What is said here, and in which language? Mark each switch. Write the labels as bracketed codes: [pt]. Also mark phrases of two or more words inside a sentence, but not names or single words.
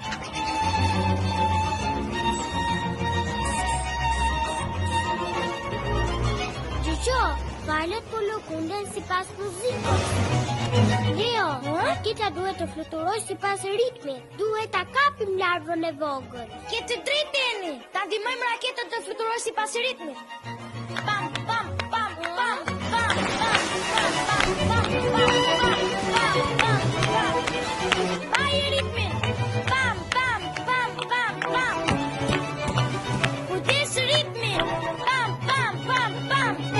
[sq] Gjyqo, valët po lëkunden si pas muzikës. Leo, raketa duhet të fluturoj si pas ritmit. Duhet ta kapim larvën e vogël. Kete drejt Eni. Ta ndihmojmë raketën të fluturoj si pas ritmit. Pam, pam, pam, pam, pam, pam, pam, pam, pam, pam, pam, pam. Ai ritmin. Pam, pam, pam, pam, pam. Kujdes ritmin. Pam, pam, pam, pam.